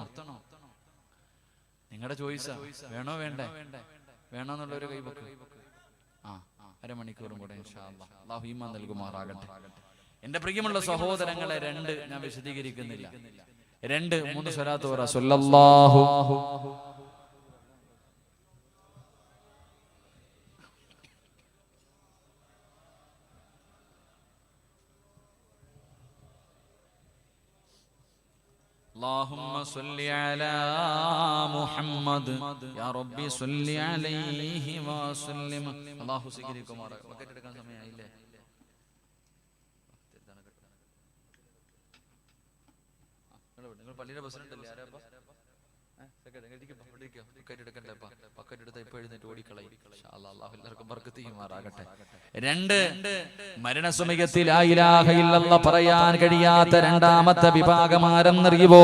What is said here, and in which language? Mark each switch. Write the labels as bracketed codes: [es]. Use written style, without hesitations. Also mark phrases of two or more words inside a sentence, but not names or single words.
[ml] നിങ്ങളുടെ ചോയ്സാ. വേണോ വേണ്ടേ? വേണോന്നുള്ളൊരു കൈവക്ക്. അരമണിക്കൂറും കൂടെ [ar] إن شاء الله. [ml] അല്ലാഹു ഈമാൻ നൽകുമാറാകട്ടെ. എന്റെ പ്രിയമുള്ള സഹോദരങ്ങളെ, 2 ഞാൻ വിശദീകരിക്കുന്നില്ല. 2-3 സ്വലാത്ത് പറ. [ar] صلى الله اللهم صل على محمد يا ربي صل عليه وسلم. [ml] അല്ലാഹു സ്വീകരിക്കുമാറാകട്ടെ. ബക്കറ്റ് എടുക്കാൻ സമയമായില്ലേ? നിങ്ങൾ പള്ളിയുടെ പ്രസിഡന്റ് അല്ലേ? ആരാ പക്കറ്റെടുത്ത ഇപ്പൊ എഴുന്നേറ്റ് ഓടിക്കളയും. എല്ലാവർക്കും ബർക്കത്ത് ചെയ്യുമാറാകട്ടെ. 2 മരണസമയത്തിൽ [ar] لا إله إلا الله [ml] പറയാൻ കഴിയാത്ത 2ാമത്തെ വിഭാഗം ആരെന്നറിയുവോ?